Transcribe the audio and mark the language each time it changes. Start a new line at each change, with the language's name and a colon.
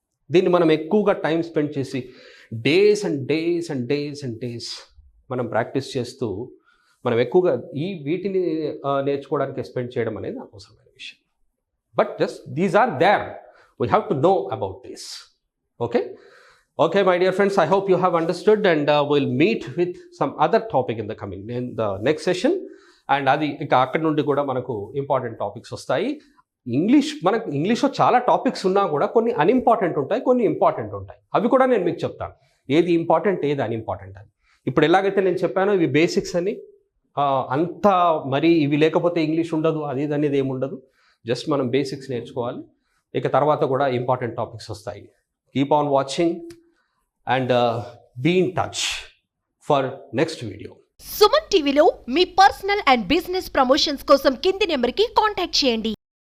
Telugu: దీన్ని మనం ఎక్కువగా టైం స్పెండ్ చేసి
English: days and days and days
Telugu: and days మనం ప్రాక్టీస్ చేస్తూ మనం ఎక్కువగా వీటిని నేర్చుకోవడానికి స్పెండ్ చేయడం అనేది అవసరమైన విషయం.
English: But just these are there, we have to know about this. Okay, my dear friends, I hope you have understood, and we'll meet with some other topic in the next session.
Telugu: And అది ఇక అక్కడి నుండి కూడా మనకు important topics వస్తాయి. మనకు ఇంగ్లీష్లో చాలా టాపిక్స్ ఉన్నా కూడా కొన్ని అన్ఇంపార్టెంట్ ఉంటాయి, కొన్ని ఇంపార్టెంట్ ఉంటాయి. అవి కూడా నేను మీకు చెప్తాను, ఏది ఇంపార్టెంట్ ఏది అన్ఇంపార్టెంట్ అని. ఇప్పుడు ఎలాగైతే నేను చెప్పానో ఇవి బేసిక్స్ అని, అంతా మరి ఇవి లేకపోతే ఇంగ్లీష్ ఉండదు అది ఇది అనేది ఏముండదు. జస్ట్ మనం బేసిక్స్ నేర్చుకోవాలి. ఇక తర్వాత కూడా ఇంపార్టెంట్ టాపిక్స్ వస్తాయి.
English: Keep on watching and be in touch for next video.
Telugu: Suman టీవీలో మీ పర్సనల్ అండ్ బిజినెస్ ప్రమోషన్స్ కోసం కింది నెంబర్కి కాంటాక్ట్ చేయండి.